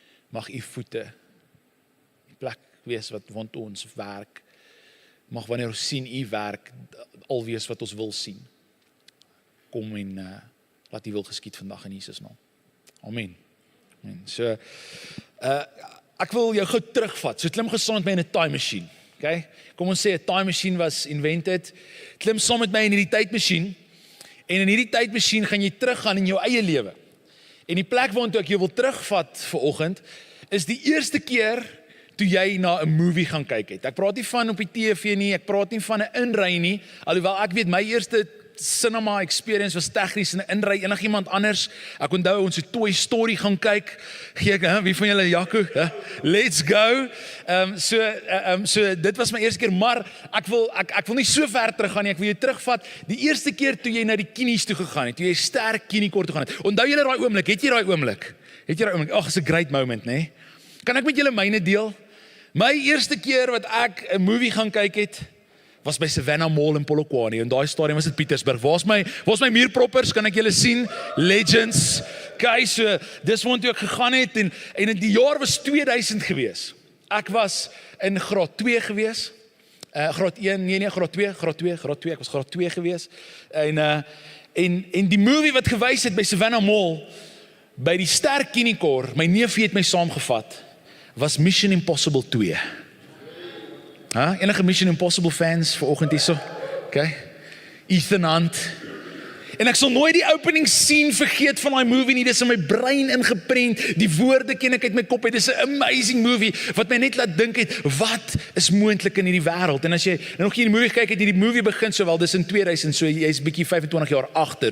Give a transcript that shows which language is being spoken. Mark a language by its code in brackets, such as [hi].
[af] Mag U voete die plek wees want ons werk. Mag wanneer ons sien U werk, al wees wat ons wil sien. Kom en laat U wil geskied vandag in Jesus naam. Amen. Amen. So, ek wil jou gou terugvat. So klim gesaam met my in 'n time machine. Okay? Kom ons sê 'n [en] time machine was invented. [af] Klim saam met my in hierdie tydmasjien. En in hierdie tydmasjien gaan jy teruggaan in jou eie lewe. En die plek waartoe ek jou wil terugvat vanoggend is die eerste keer toe jy na 'n movie gaan kyk het. Ek praat nie van op die TV nie, ek praat nie van 'n inry nie, alhoewel ek weet my eerste [en] cinema experience [af] was tegnies in 'n inry enigiemand anders. Ek onthou ons het Toy Story gaan kyk. Wie van julle Jaco? [en] Let's go. [af] So dit was my eerste keer, maar ek wil nie so ver terug gaan nie. Ek wil jou terugvat die eerste keer toe jy na die kinies toe gegaan het, toe jy sterk kinikort toe gaan het. Onthou julle daai oomblik? Het jy daai oomblik? Ag, [en] it's a great moment, [af] né? Kan ek met julle myne deel? My eerste keer wat ek 'n movie gaan kyk het, was by Savannah Mall in Polokwane, en daai stadium was dit Pietersburg. Waar's my muurproppers? Kan ek julle sien? Legends. Okay, so dis waartoe ek gegaan het en die jaar was 2000 gewees. Ek was in graad 2 gewees. Graad 1, nee, graad 2, ek was graad 2 gewees. En die movie wat gewys het by Savannah Mall, by die sterk kinikor, my neefie het my saamgevat, was Mission Impossible 2. Enige Mission Impossible fans vanoggend hierso? Okay. Ethan Hunt. En ek sal nooit die [en] opening scene [af] vergeet van daai movie nie. Dis in my brein ingeprent. Die woorde ken ek uit my kop uit. Dis 'n amazing movie wat my net laat dink het, wat is moontlik in hierdie wêreld? En as jy nog nie die movie kyk het, hierdie movie begin sowel dis in 2000, so jy's bietjie 25 jaar agter.